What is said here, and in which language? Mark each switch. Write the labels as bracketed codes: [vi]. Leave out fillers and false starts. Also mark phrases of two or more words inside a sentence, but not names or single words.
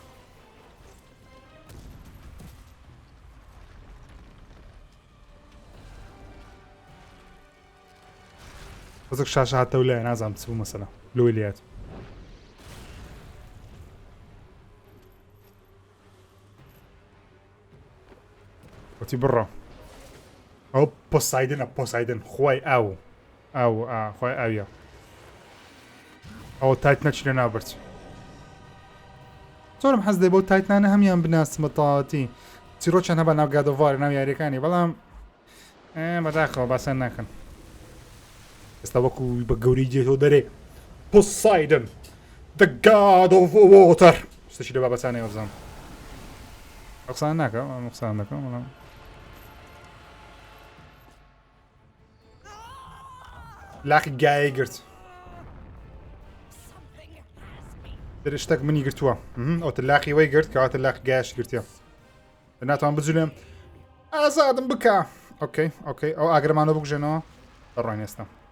[ckb] بەزێک شاشە هاتەو لایە نازانم چ بوو مەسەلە لۆی لێت وەتی بڕە ئەو پۆسایدنە پۆسایدن خوای ئاو خوای ئاویە ئەوە تایت نەچی لە ناوبرد زۆرم حەز دەی بۆ تایتانە هەمیان بناسمە تەواوەتی چیرۆکیان هەبە ناو گادۆڤار ناو یاریەکانی بەڵام بەداخەوە باسان ناکەن ئێستا وەکو بە گەوری جێتەوە دەرێ پۆسایدن [en] the god of water [ckb] شتێکی لە بابەسانەوە بزانم قسان ناکەم ئەم قسان دەکەم بەڵام لاقی گایە گرت درشتێک منی گرتووە ئەوتە لاقی وەی گرت کەواتە لاقی گایش گرتیە ناتوان بجولێم ئازادم بکە ئۆکەی ئەو ئاگرمانە بکژێنەوە بەڕۆین ئێستا